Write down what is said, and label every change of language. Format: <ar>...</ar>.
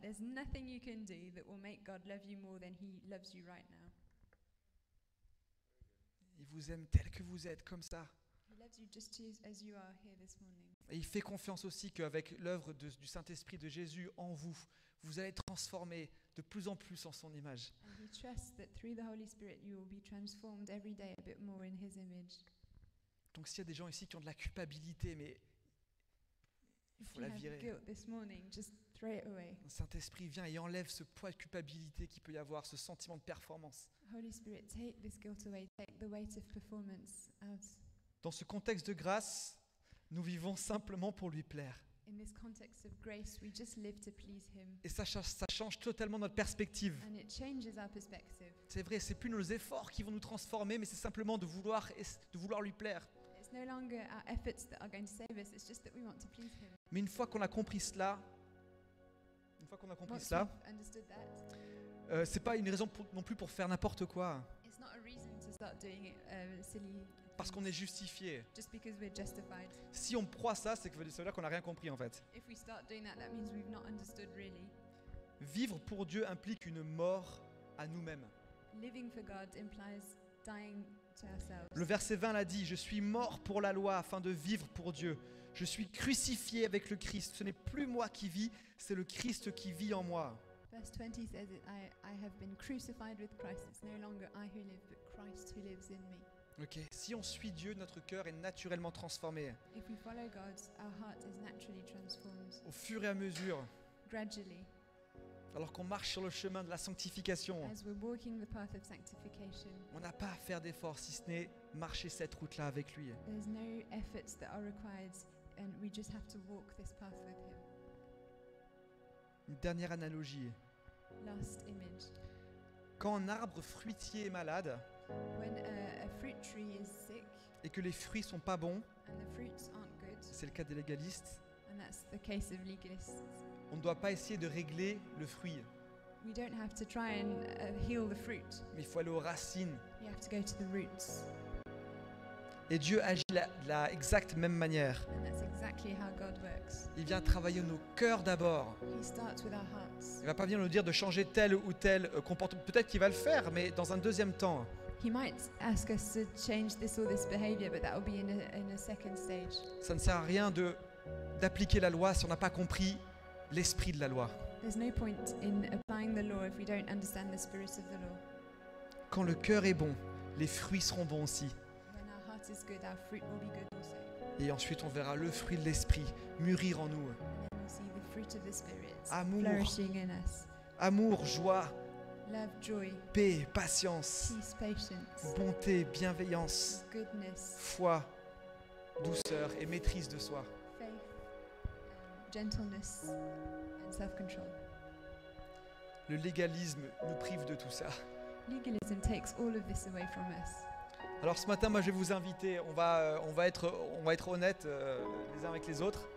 <en>There's nothing you can do that will make God love you more than He loves you right now.</en> <fr>Il vous aime tel que vous êtes, comme ça.</fr> <en>He loves you just as you are here this morning.</en> <fr>Et il fait confiance aussi qu'avec l'œuvre du Saint-Esprit de Jésus en vous, vous allez être transformés de plus en plus en son image.</fr> <en>And He trusts that through the Holy Spirit you will be transformed every day a bit more in His image.</en> <fr>Donc s'il y a des gens ici qui ont de la culpabilité, mais il</fr> <en>If</en> <fr>faut la</fr> <en>have</en> <fr>virer.</fr> <en>guilt this morning, just throw it away.</en> <fr>Le Saint-Esprit vient et enlève ce poids de culpabilité qu'il peut y avoir, ce sentiment de performance.</fr> <en>Holy Spirit, take this guilt away. Take the weight of performance out.</en> <fr>Dans ce contexte de grâce, nous vivons simplement pour lui plaire.</fr> <en>In this context of grace, we just live to please Him.</en> <fr>Et ça change totalement notre perspective.</fr> <en>And it changes our perspective.</en> <fr>C'est vrai, c'est plus nos efforts qui vont nous transformer, mais c'est simplement de vouloir lui plaire.</fr> <en>It's no longer our efforts that are going to save us, it's just that we want to please Him.</en> <fr>Mais une fois qu'on a compris cela,</fr> <en>Once we've understood that,</en> <fr>c'est pas une raison non plus pour faire n'importe quoi,</fr> <en>it's not a reason to start doing silly</en> <fr>parce qu'on est justifié.</fr> <en>just because we're justified.</en> <fr>Si on croit ça, ça veut dire qu'on n'a rien compris en fait.</fr> <en>If we start doing that, that means we've not understood really.</en> <fr>Vivre pour Dieu implique une mort à nous-mêmes.</fr> <en>Living for God implies dying to ourselves.</en> <fr>Le verset 20 l'a dit, je suis mort pour la loi afin de vivre pour Dieu. Je suis crucifié avec le Christ. Ce n'est plus moi qui vis, c'est le Christ qui vit en moi.</fr> <en>Verse 20 says it, I have been crucified with Christ. It's no longer I who live, but Christ who lives in me. Ok.</en> <fr>Si on suit Dieu, notre cœur est naturellement transformé.</fr> <en>If we follow God, our heart is naturally transformed</en> <fr>Au fur et à mesure,</fr> <en>gradually</en> <fr>alors qu'on marche sur le chemin de la sanctification,</fr> <en>as we're walking the path of sanctification.</en> <fr>on n'a pas à faire d'efforts si ce n'est marcher cette route-là avec lui.</fr> <en>There's no efforts that are required, and we just have to walk this path with Him.</en> <fr>Une dernière analogie.</fr> <en>Last image.</en> <fr>Quand un arbre fruitier est malade,</fr> <en>When a fruit tree is sick</en> <fr>et que les fruits sont pas bons,</fr> <en>and the fruits aren't good,</en> <fr>c'est le cas des légalistes,</fr> <en>and that's the case of legalists,</en> <fr>on ne doit pas essayer de régler le fruit,</fr> <en>we don't have to try and heal the fruit.</en> <fr>mais il faut aller aux racines.</fr> <en>You have to go to the roots.</en> <fr>Et Dieu agit de la exacte même manière.</fr> <en>And that's exactly how God works.</en> <fr>Il vient travailler nos cœurs d'abord.</fr> <en>He starts with our hearts.</en> <fr>Il ne va pas venir nous dire de changer tel ou tel comportement. Peut-être qu'il va le faire, mais dans un deuxième temps.</fr> <en>He might ask us to change this or this behavior, but that will be in a second stage.</en> <fr>Ça ne sert à rien d'appliquer la loi si on n'a pas compris l'esprit de la loi.</fr> <en>There's no point in applying the law if we don't understand the spirit of the law.</en> <fr>Quand le cœur est bon, les fruits seront bons aussi.</fr> <en>When our heart is good, our fruit will be good also.</en> <fr>Et ensuite, on verra le fruit de l'esprit mûrir en nous.</fr> <en>And then we'll see the fruit of the spirit</en> <fr>Amour.</fr> <en>flourishing in us.</en> <fr>Amour, joie,</fr> <en>Love, joy,</en> <fr>paix, patience,</fr> <en>peace, patience,</en> <fr>bonté, bienveillance,</fr> <en>goodness,</en> <fr>foi, douceur et maîtrise de soi.</fr> <en>faith, gentleness, and self-control.</en> <fr>Le légalisme nous prive de tout ça.</fr> <en>Legalism takes all of this away from us.</en> <fr>Alors ce matin, moi je vais vous inviter, on va être honnêtes les uns avec les autres</fr>